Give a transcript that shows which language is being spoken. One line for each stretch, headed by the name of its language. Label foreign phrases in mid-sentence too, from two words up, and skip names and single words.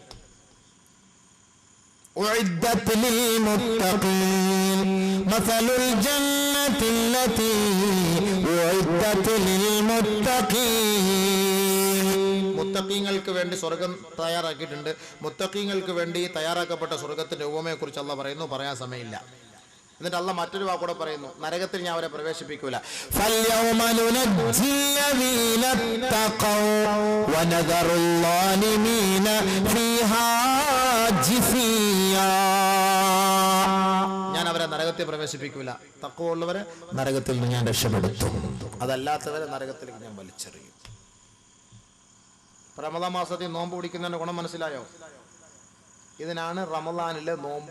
Arabic: أعدت للمتقين مثل الجنة التي أعدت للمتقين.
Malayalam: മുത്തഖീങ്ങൾക്ക് വേണ്ടി സ്വർഗം തയ്യാറാക്കിയിട്ടുണ്ട്. മുത്തഖീങ്ങൾക്ക് വേണ്ടി തയ്യാറാക്കപ്പെട്ട സ്വർഗത്തിന്റെ ഉപമയെ കുറിച്ച് അല്ലാഹ് പറയുന്നു, പറയാൻ സമയമില്ല. എന്നിട്ട് അല്ലാഹ് മറ്റൊരു വാക്കൂടെ പറയുന്നു, നരകത്തിൽ ഞാൻ അവരെ പ്രവേശിപ്പിക്കൂല.
Arabic: فاليوم ننجي الذين اتقوا ونذر الظالمين فيها جثيا.
Malayalam: ഞാൻ അവരെ നരകത്തിൽ പ്രവേശിപ്പിക്കൂല. തഖ്വ ഉള്ളവരെ നരകത്തിൽ നിന്ന് ഞാൻ രക്ഷപ്പെടുത്തും, അതല്ലാത്തവരെ നരകത്തിലേക്ക് ഞാൻ വലിച്ചെറിയും. റമദാൻ മാസത്തിൽ നോമ്പ് പിടിക്കുന്നതിന്റെ ഗുണം മനസ്സിലായോ? ഇതിനാണ് റമദാനിലെ നോമ്പ്.